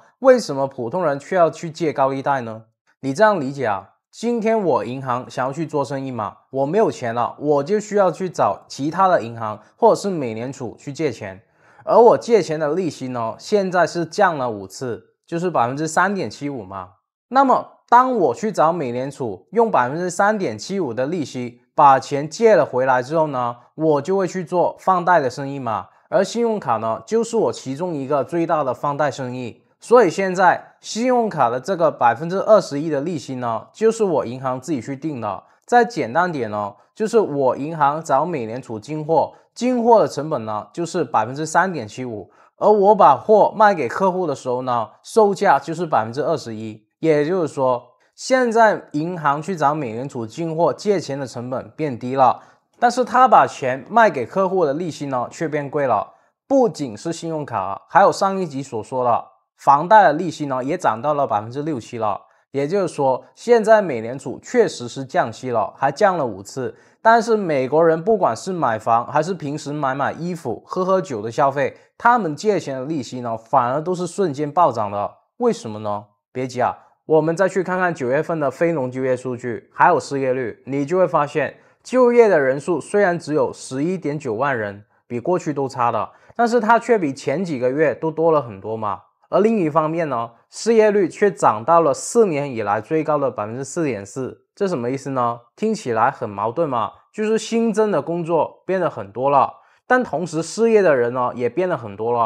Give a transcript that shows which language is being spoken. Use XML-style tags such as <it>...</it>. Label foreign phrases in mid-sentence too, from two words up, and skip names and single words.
<zh>為什麼普通人卻要去借高利貸呢？你這樣理解啊，今天我銀行想要去做生意嘛，我沒有錢了，我就需要去找其他的銀行或者是美聯儲去借錢，而我借錢的利息呢，現在是降了5次，就是 3.75% 嘛。那麼當我去找美聯儲用 3.75% 的利息把錢借了回來之後呢，我就會去做放貸的生意嘛，而信用卡呢，就是我其中一個最大的放貸生意。所以現在信用卡的這個 21% 的利息呢，就是我銀行自己去定的。再簡單點呢，就是我銀行找美聯儲進貨，進貨的成本呢就是 3.75%， 而我把貨賣給客戶的時候呢，售價就是 21%。也就是說，現在銀行去找美聯儲進貨借錢的成本變低了，但是他把錢賣給客戶的利息呢卻變貴了。不僅是信用卡，還有上一集所說的房貸的利息呢，也漲到了 6% 了。也就是說，現在美聯儲確實是降息了，還降了5次。但是美國人不管是買房還是平時買衣服、喝酒的消費，他們借錢的利息呢，反而都是瞬間暴漲的。為什麼呢？別急啊，我們再去看看9月份的非農就業數據，還有失業率，你就會發現，就業的人數雖然只有 11.9 萬人，比過去都差的，但是它卻比前幾個月都多了很多嘛。而另一方面呢，失業率卻漲到了4年以來最高的 4.4%， 這什麼意思呢？聽起來很矛盾嘛，就是新增的工作變得很多了，但同時失業的人呢也變得很多了。</zh>